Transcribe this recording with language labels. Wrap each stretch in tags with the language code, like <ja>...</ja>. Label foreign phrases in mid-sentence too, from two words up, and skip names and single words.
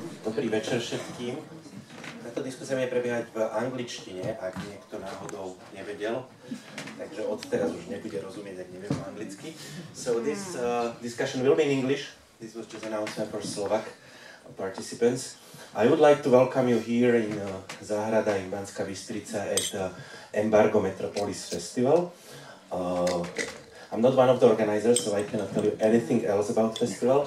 <sk>Dobrý večer všetkým. Táto diskusia bude prebiehať v angličtine, ak niekto náhodou nevedel. Takže od teraz už nebude rozumieť, ak nevie po anglicky.</sk> <en>So this discussion will be in English. This was just an announcement for Slovak participants. I would like to welcome you here in Záhrada in Banská Bystrica at the EMBARGO I METROPOLIS festival. I'm not one of the organizers, so I cannot tell you anything else about the festival.</en>